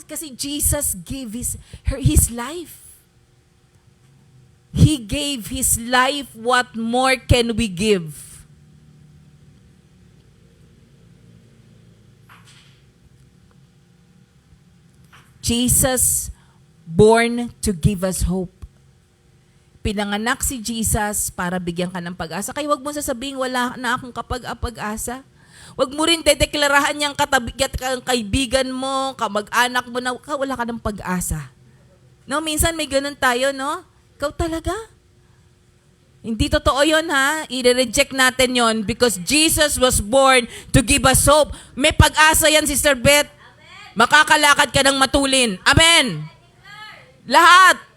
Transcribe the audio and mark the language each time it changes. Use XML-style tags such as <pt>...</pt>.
<en>Kasi Jesus gave his life. He gave his life. What more can we give? Jesus born to give us hope.</en> <tl>Pinanganak si Jesus para bigyan ka ng pag-asa. Kaya wag mo sasabihin, wala na akong kapag-asa. Wag mo rin dedeklarahan niyang kaibigan mo, kamag-anak mo na wala ka ng pag-asa. No, minsan may ganun tayo, no? Ikaw talaga? Hindi totoo yun, ha? I-reject natin yon</tl> <en>because Jesus was born to give us hope.</en> <tl>May pag-asa yan, Sister Beth. Makakalakad ka ng matulin. Amen. Lahat.</tl>